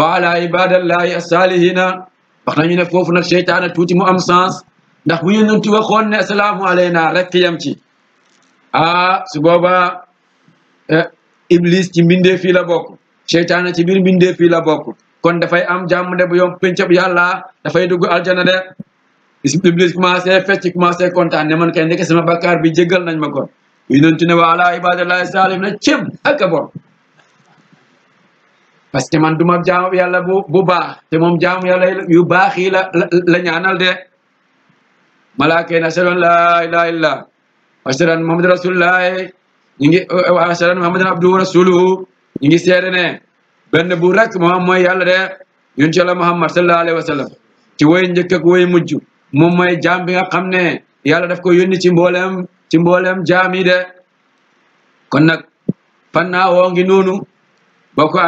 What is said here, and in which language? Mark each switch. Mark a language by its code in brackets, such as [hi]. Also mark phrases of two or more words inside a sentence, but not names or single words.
[ar] على عباد الله الصالحين [wo] wax nañu ne foofu nag seytaane tuuti mu am sens ndax bu yonent waxoon ne [ar] السلام علينا [wo] rek yem ci su boobaa iblis ci mbindee fii la bokk seytaane ci biir mbindee fii la bokk kon dafay am jàmm de bu yom pencab yàlla dafay dugg aljana de Iblis commencé fecc commencé kontaan ne man kay nekk sama bakkaar bi jéggal nañ ma ko yonent ne [ar] وعلى عباد الله سالم [wo] na cëm ak a bon [fr] parce que [wo] man duma jaamu yàlla bu baax te moom jaamu yàlla yu baax yi la ñaanal de malaaka yi [ar] أشهد أن لا إله إلا الله وأشهد أن محمدا رسول الله [wo] ñu ngi [ar] وأشهد أن محمدا عبده و [wo] rasuluhu ñu ngi seede ne benn bu rek moom mooy yàlla de yonent yàlla muhammad [ar] صلى الله عليه وسلم [wo] ci woy njëkk ak woy mujj moom mooy jaam bi nga xam ne yàlla daf ko yónni ci mboolem jaam yi de kon nag fannaa woo ngi noonu boo ko